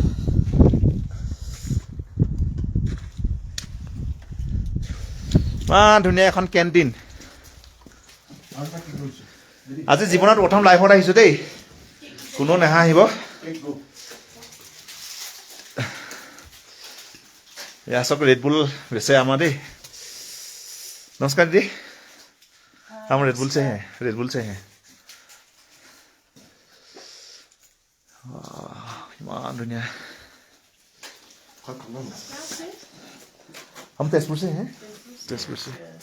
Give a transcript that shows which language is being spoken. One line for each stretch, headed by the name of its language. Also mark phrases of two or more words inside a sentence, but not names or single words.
Assamese: ইমান ধুনীয়া এখন কেণ্টিন। আজি জীৱনত প্ৰথম লাইফত আহিছোঁ দেই, কোনো নাহাঁহিব। এয়া চাওক, ৰেডবুল বেচে আমাৰ দেই।
Hindi: नमस्कार दीदी, हम रेडबुल से हैं, रेडबुल से हैं।
Assamese: ইমান ধুনীয়া।
Hindi: हम तेजपुर से हैं, तेजपुर से।